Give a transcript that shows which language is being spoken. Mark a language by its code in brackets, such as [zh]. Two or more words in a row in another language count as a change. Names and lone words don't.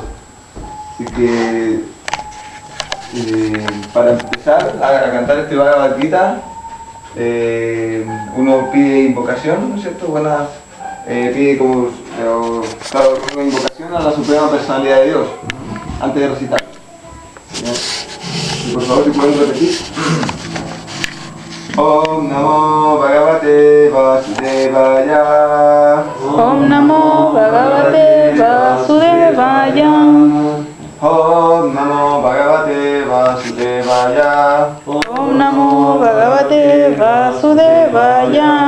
[es] Así que para empezar a cantar este Bhagavad Gita, uno pide invocación, ¿no es cierto? Pide como una invocación a la Suprema Personalidad de Dios, ¿no? Antes de recitar. ¿Ya? Y por favor, si pueden repetir. [sa] Om Namo Bhagavate Vasudevaya. Om Namo Bhagavate Vasudevaya. Om Namo Bhagavate Vasudevaya. Om Namo Bhagavate Vasudevaya.